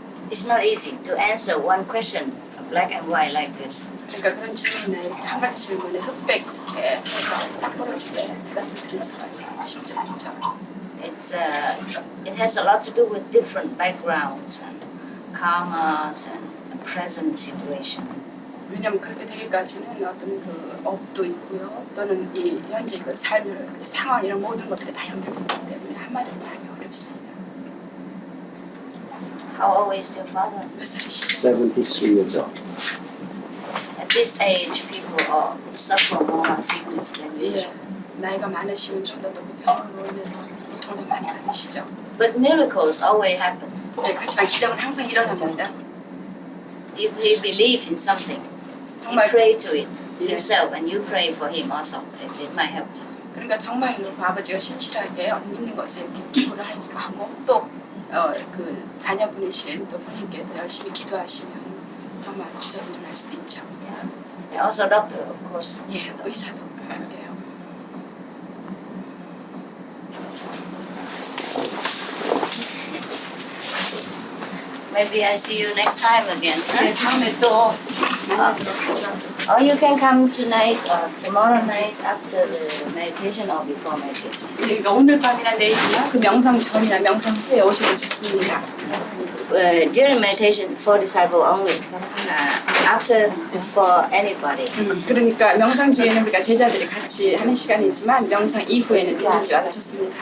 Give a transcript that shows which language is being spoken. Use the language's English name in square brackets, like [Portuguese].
[English] It's not easy to answer one question, black and white like this. [Korean] 그러니까 그런 질문에 한 가지 질문에 흑백 이렇게 해서 딱 떨어지게 대답을 드릴 수가 쉽지 않죠. [English] It has a lot to do with different backgrounds and karmas and present situation. [Korean] 왜냐하면 그렇게 되기까지는 어떤 업도 있고요, 또는 이 현재 삶의 상황 이런 모든 것들이 다 연결되기 때문에 한마디로 말하기 어렵습니다. [English] How old is your father? [Korean] 몇 살이시죠? [English] 73 years old. At this age, people suffer more sickness than usual. [Korean] 나이가 많으시면 좀 더 병으로 인해서 고통도 많이 받으시죠. [English] But miracles always happen. [Korean] 네, 그렇지만 기적은 항상 일어납니다. [English] If he believes in something, he pray to it himself, and you pray for him also. It might help. [Korean] 그러니까 정말로 아버지가 신실하게 믿는 것에 이렇게 기도를 하고 또 자녀분이신 또 부모님께서 열심히 기도하시면 정말 기적이 일어날 수도 있죠. [English] Yeah. Also doctor, of course. [Korean] 예, 의사도 그래요. [English] Maybe I see you next time again. [Korean] 네, 다음에 또 만나도록 하죠. [English] Or you can come tonight or tomorrow night after the meditation or before meditation. [Korean] 네, 오늘 밤이나 내일이나 그 명상 전이나 명상 후에 오시면 좋습니다. [English] During meditation for disciple only. After for anybody. [Korean] 그러니까 명상 중에는 우리가 제자들이 같이 하는 시간이지만 명상 이후에는 누구든지 와도 좋습니다.